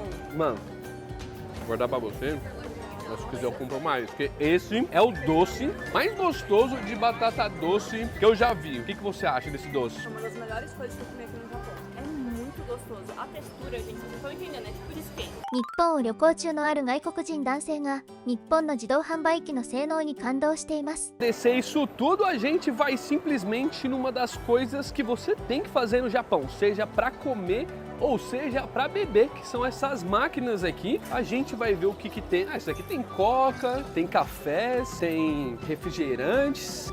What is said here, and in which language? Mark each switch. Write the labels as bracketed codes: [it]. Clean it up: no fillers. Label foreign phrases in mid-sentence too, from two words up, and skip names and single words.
[pt] Mano, vou dar pra você. Mas se quiser eu compro mais, porque esse é o doce mais gostoso de batata doce que eu já vi. O que você acha desse doce? É uma das melhores coisas que eu comi aqui no Japão. É muito gostoso. A textura, gente, vocês estão entendendo, é tipo de skate. [ja] 日本を旅行中のある外国人男性が日本の自動販売機の性能に感動しています。 [pt] Descer isso tudo, a gente vai simplesmente numa das coisas que você tem que fazer no Japão, seja para comer ou seja para beber, que são essas máquinas aqui. A gente vai ver o que tem. Ah, isso aqui tem coca, tem café, tem refrigerantes.